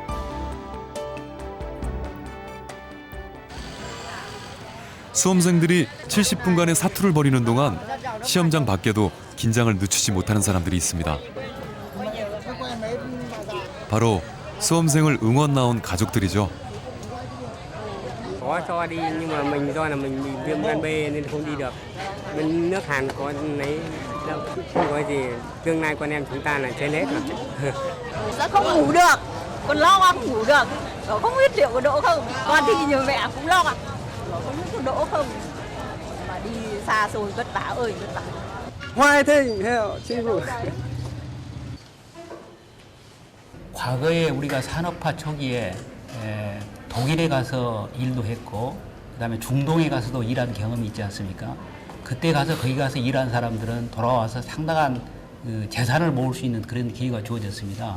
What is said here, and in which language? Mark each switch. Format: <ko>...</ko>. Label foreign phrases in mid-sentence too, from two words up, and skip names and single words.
<ko>수험생들이 70분간의 사투를 벌이는 동안 시험장 밖에도 긴장을 늦추지 못하는 사람들이 있습니다. 바로 수험생을 응원 나온 가족들이죠.</ko> <vi>Có cho đi nhưng mà mình do là mình bị viêm gan B nên không đi được. Bên nước Hàn có lấy đâu, không có gì. Tương lai con em chúng ta là trên hết rồi. Sẽ không ngủ được, con lo không ngủ được. Không biết liệu có đỗ không. Con thì nhờ mẹ cũng lo ạ. Không biết có đỗ không. Mà đi xa xôi vất vả ơi vất vả.</vi> <ko>화이팅 해요, 친구. 과거에 우리가 산업화 초기에 독일에 가서 일도 했고 그다음에 중동에 가서도 일한 경험이 있지 않습니까? 그때 가서 거기 가서 일한 사람들은 돌아와서 상당한 그 재산을 모을 수 있는 그런 기회가 주어졌습니다.</ko>